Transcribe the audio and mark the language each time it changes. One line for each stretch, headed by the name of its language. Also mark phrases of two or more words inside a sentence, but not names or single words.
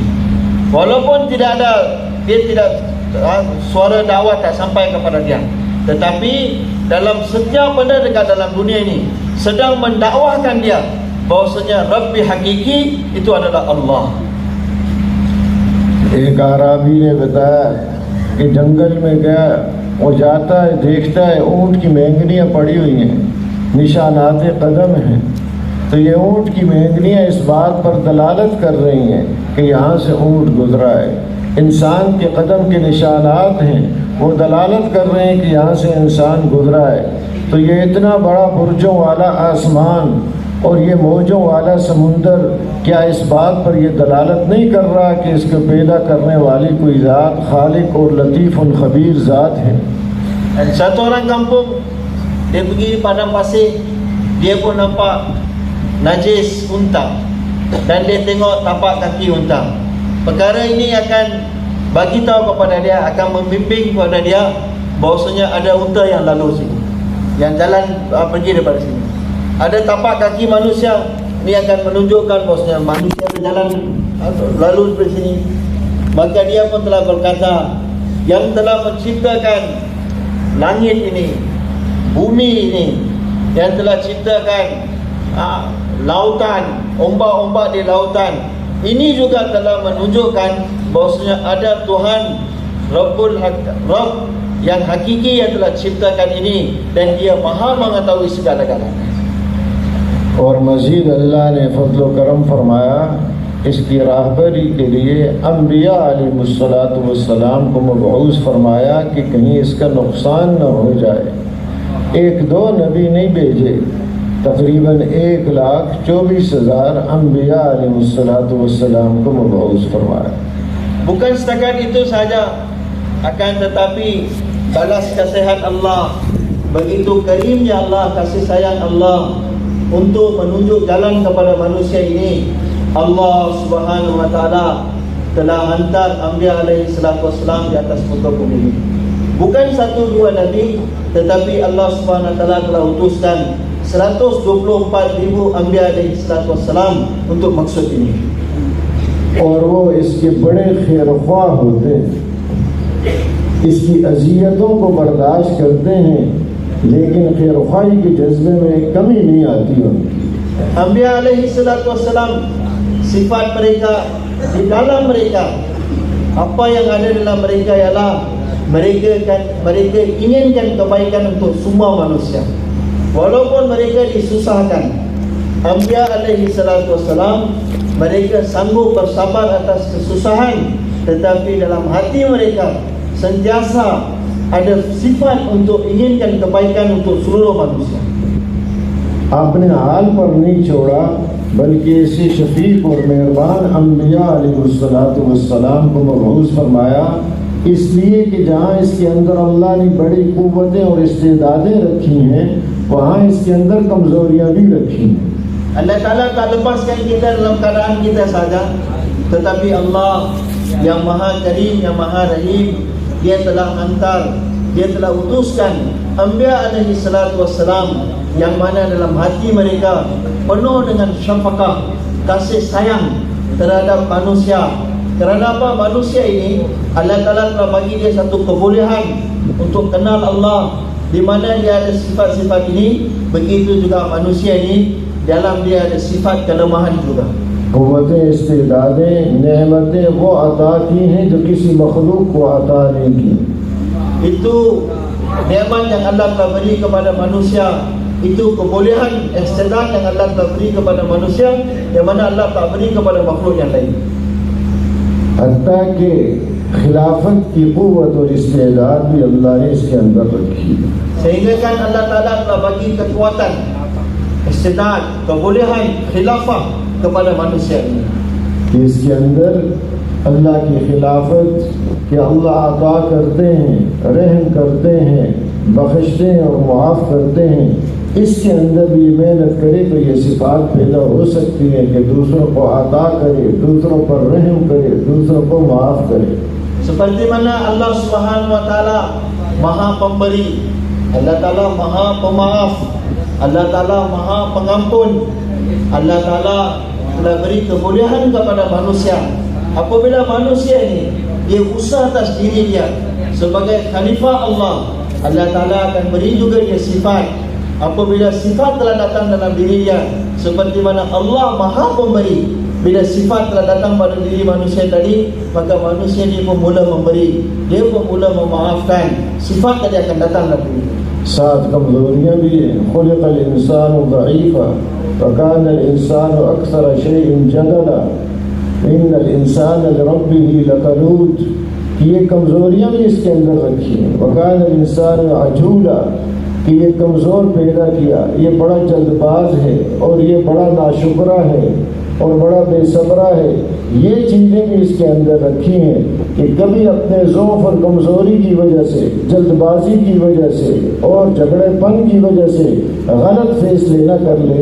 Malay: Walaupun tidak ada, dia tidak, suara dakwah tak sampai kepada dia, tetapi dalam setiap benda dekat dalam dunia ini sedang mendakwahkan dia bahwasanya Rabbi hakiki itu adalah Allah.
Urdu: ایک اعرابی نے بتایا کہ جنگل میں گیا، وہ جاتا ہے، دیکھتا ہے اونٹ کی مینگنیاں پڑی ہوئی ہیں، نشانات قدم ہیں، تو یہ اونٹ کی مینگنیاں اس بات پر دلالت کر رہی ہیں کہ یہاں سے اونٹ گزرا ہے. انسان کے قدم کے نشانات ہیں، وہ دلالت کر رہے ہیں کہ یہاں سے انسان گزرا ہے. تو یہ اتنا بڑا برجوں والا آسمان اور یہ موجوں والا سمندر، کیا اس بات پر یہ دلالت نہیں کر رہا کہ اس کو پیدا کرنے والی کوئی ذات خالق اور لطیف اور خبیر ذات ہے?
Malay: Dan satu orang kampung, dia pergi padang pasir, dia pun nampak najis unta dan dia tengok tapak kaki unta. Perkara ini akan bagi tahu kepada dia, akan membimbing kepada dia bahwasanya ada unta yang lalu sini, yang jalan pergi daripada sini. Ada tapak kaki manusia, ini akan menunjukkan bahwasanya manusia berjalan lalu dari sini. Maka dia pun telah berkata, yang telah menciptakan langit ini, bumi ini, yang telah ciptakan lautan, ombak-ombak di lautan, ini juga telah menunjukkan bahwasanya ada Tuhan Rabb yang hakiki yang telah ciptakan ini, dan dia maha mengetahui segala-galanya.
Urdu: اور مزید اللہ نے فضل و کرم فرمایا، اس کی راہبری کے لیے
Arabic: انبیاء علیہم الصلاة والسلام
Urdu: کو مبعوث فرمایا کہ کہیں اس کا نقصان نہ ہو جائے. ایک دو نبی نہیں بھیجے، تقریباً 1,24,000
Arabic: انبیاء علیہم الصلاة والسلام
Urdu: کو مبعوث فرمایا.
Malay: Bukan setakat itu saja, akan tetapi balas kasihan Allah, begitu karimnya Allah, kasih sayang Allah untuk menunjuk jalan kepada manusia ini. Allah
Arabic: سبحانه وتعالى
Malay: telah hantar
Arabic: أنبياء عليه الصلاة والسلام
Malay: di atas muka bumi. Bukan satu dua nabi, tetapi Allah
Arabic: سبحانه وتعالى
Malay: telah utuskan 124,000
Arabic: أنبياء عليه الصلاة والسلام
Malay: untuk maksud ini.
Urdu: اور وہ اس کے بڑے خیرخواہ ہوتے ہیں، اس کی اذیتوں کو برداشت کرتے ہیں، لیکن خیرخواہی کے جذبے میں کمی نہیں آتی ان کی.
Arabic: أنبياء عليه الصلاة والسلام,
Malay: sifat mereka di dalam mereka, apa yang ada dalam mereka ialah mereka inginkan kebaikan untuk semua manusia, walaupun mereka disusahkan.
Arabic: أنبياء عليه الصلاة والسلام,
Malay: mereka sanggup bersabar atas kesusahan, tetapi dalam hati mereka sentiasa ada sifat untuk inginkan kebaikan untuk seluruh manusia.
Urdu: آپنے حال پر نہیں چھوڑا، بلکہ ایسے شفیق اور مہربان
Arabic: انبیاء علیہ الصلاة والسلام
Urdu: کو مبعوث فرمایا، اس لیے کہ جہاں اس کے اندر اللہ نے بڑی قوتیں اور استعدادیں رکھی ہیں، وہاں اس کے اندر کمزوریاں بھی رکھی ہیں.
Malay: Allah Ta'ala tak lepaskan kita dalam keadaan kita saja, tetapi Allah yang maha karim, yang maha rahim, dia telah hantar, dia telah utuskan
Arabic: أنبياء عليه الصلاة والسلام,
Malay: yang mana dalam hati mereka penuh dengan syafaqah, kasih sayang terhadap manusia. Kerana apa? Manusia ini Allah Ta'ala telah bagi dia satu kebolehan untuk kenal Allah, di mana dia ada sifat-sifat ini, begitu juga manusia ini dalam dia ada sifat kelemahan juga.
Urdu: قوتیں استعدادیں نعمتیں وہ عطا کی ہیں جو کسی مخلوق کو عطا نہیں کی.
Malay: Itu nikmat yang Allah telah beri kepada manusia, itu kebolehan istidad yang Allah telah beri kepada manusia, yang mana Allah tak beri kepada makhluk yang lain.
Urdu: حتیٰ کہ خلافت کی قوت اور استعداد بھی اللہ نے اس کے اندر رکھی.
Malay: Sehingga kan Allah Ta'ala telah bagi kekuatan, istidad, kebolehan, khilafah kepada manusia ini.
Urdu: کہ اس کے اندر اللہ کی خلافت کہ اللہ عطا کرتے ہیں، رحم کرتے ہیں، بخشتے ہیں اور معاف کرتے ہیں، اس کے اندر بھی محنت کرے تو یہ صفات پیدا ہو سکتی ہے کہ دوسروں کو عطا کرے، دوسروں پر رحم کرے، دوسروں کو معاف کرے.
Malay: Seperti mana Allah
Arabic: سبحانه وتعالى
Malay: Maha Pemberi, Allah Ta'ala Maha Pemaaf, Allah Ta'ala Maha Pengampun, Allah Ta'ala telah beri kebolehan kepada manusia. Apabila manusia ini dia usaha atas diri dia sebagai khalifah Allah, Allah Ta'ala akan beri juga dia sifat. Apabila sifat telah datang dalam diri dia, seperti mana Allah Maha Pemberi, bila sifat telah datang pada diri manusia tadi, maka manusia ini pun mula memberi, dia pun mula memaafkan. Sifat tadi akan datang dalam diri.
Urdu: ساتھ کمزوریاں بھی ہیں.
Arabic: خلق الإنسان ضعيفا وكان الإنسان أكثر شيء جدلا إن الإنسان لربه لكنود.
Urdu: کہ یہ کمزوریاں بھی اس کے اندر رکھی ہیں.
Arabic: وكان الإنسان عجولا
Urdu: کہ یہ کمزور پیدا کیا، یہ بڑا جلدباز ہے اور یہ بڑا ناشکرا ہے اور بڑا بےصبرا ہے. یہ چیزیں بھی اس کے اندر رکھی ہیں کہ کبھی اپنے ضعف اور کمزوری کی وجہ سے، جلدبازی کی وجہ سے اور جھگڑے پن کی وجہ سے غلط فیصلے نہ کر لے.